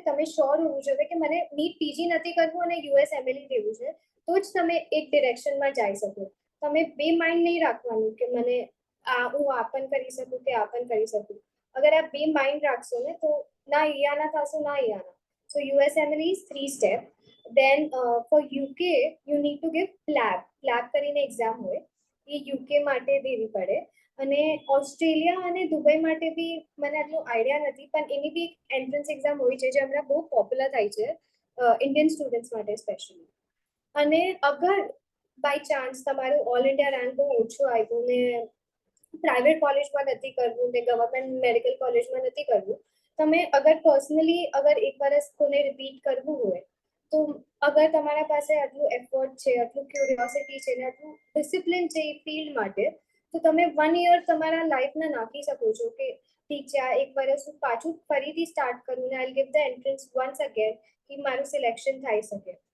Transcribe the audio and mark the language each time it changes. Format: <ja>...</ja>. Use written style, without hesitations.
<gu>તમે શ્યોર હોવું જોઈએ કે મને નીટ પીજી નથી કરવું અને USMLE દેવું છે તો જ તમે એક ડિરેક્શનમાં જઈ શકો. તમે બે માઇન્ડ નહીં રાખવાનું કે મને હું આ પણ કરી શકું કે આ પણ કરી શકું. અગર આ બે માઇન્ડ રાખશો ને તો ના અહીંયાના થશો ના અહીંયાના.</gu> <en>So USMLE is 3 step. Then for UK you need to give PLAB કરીને exam હોય, એ UK માટે દેવી પડે.</en> <gu>અને ઓસ્ટ્રેલિયા અને દુબઈ માટે બી મને આટલું આઈડિયા નથી, પણ એની બી એન્ટ્રન્સ એક્ઝામ હોય છે જે હમણાં બહુ પોપ્યુલર થાય છે ઇન્ડિયન સ્ટુડન્ટ્સ માટે સ્પેશિયલી. અને અગર બાય ચાન્સ તમારું ઓલ ઇન્ડિયા રેન્ક બહુ ઓછું આવ્યું ને પ્રાઇવેટ કોલેજમાં નથી કરવું ને ગવર્મેન્ટ મેડિકલ કોલેજમાં નથી કરવું, તમે અગર પર્સનલી અગર એક વર્ષ કોને રિપીટ કરવું હોય તો અગર તમારા પાસે આટલું એફર્ટ છે, આટલું ક્યુરિયોસિટી છે ને આટલું ડિસિપ્લિન છે એ ફિલ્ડ માટે, તો તમે 1 યર તમારા લાઈફના નાખી શકો છો કે ઠીક છે આ એક વર્ષ હું પાછું ફરીથી સ્ટાર્ટ કરું ને આઈ give the entrance once again કે મારું સિલેક્શન થઈ શકે.</gu>